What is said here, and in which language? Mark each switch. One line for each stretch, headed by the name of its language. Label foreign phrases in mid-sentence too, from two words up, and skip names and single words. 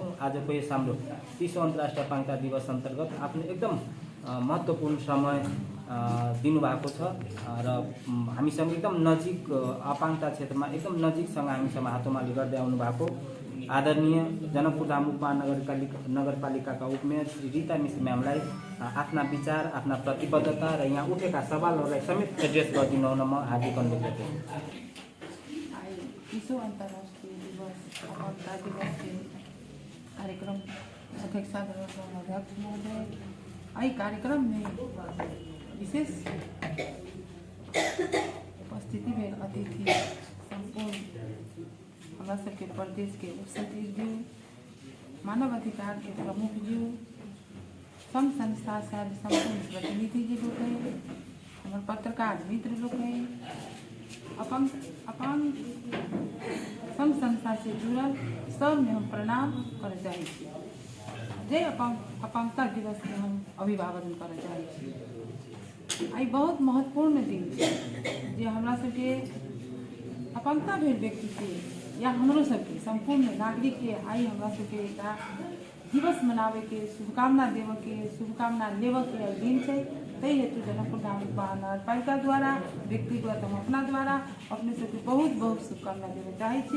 Nepali: आजको यस हाम्रो 30औं अन्तर्राष्ट्रिय अपाङ्गता दिवस अन्तर्गत आफ्नो एकदम महत्त्वपूर्ण समय दिनुभएको छ र हामीसँग एकदम नजिक अपाङ्गता क्षेत्रमा एकदम नजिकसँग हामीसँग हातोमाली गर्दै आउनु भएको आदरणीय जनकपुरधाम उपमहानगरपालिकाका उपमेयर श्री रीता मिश्र म्यामलाई आफ्ना विचार, आफ्ना प्रतिबद्धता र यहाँ उठेका सवालहरूलाई समेत
English: address
Nepali: गरिदिनु हुन म हार्दिक अनुरोध गर्छु। 30औं अन्तर्राष्ट्रिय दिवस अपाङ्गता दिवस के कार्यक्रम अध्यक्षता गर्नुहुने अध्यक्ष महोदय,
Maithili: आई कार्यक्रम में विशेष उपस्थिति में अतिथि संपूर्ण हमारा सबके प्रदेश के उप सचिव जी, मानव अधिकार के प्रमुख जी, संघ संस्था से संपूर्ण प्रतिनिधि जी लोग हैं, हमारे पत्रकार मित्र लोग हैं, अपांग संघ संस्था से जुड़ल सब में हम प्रणाम कर चाहे जय अपांगता दिवस में हम अभिवादन कर चाहे। आई बहुत महत्वपूर्ण दिन है जे हमरा सबके अपांगता भेल व्यक्ति के या हमरो सबके संपूर्ण नागरिक के आई हमरा सबके एकटा दिवस मनावे के शुभकामना देव के शुभकामना लेव के दिन है। तै हेतु जनकपुरधाम उपमहानगरपालिका द्वारा व्यक्तिगत हम अपना द्वारा अपने सबके बहुत बहुत शुभकामना देवे चाहे छी।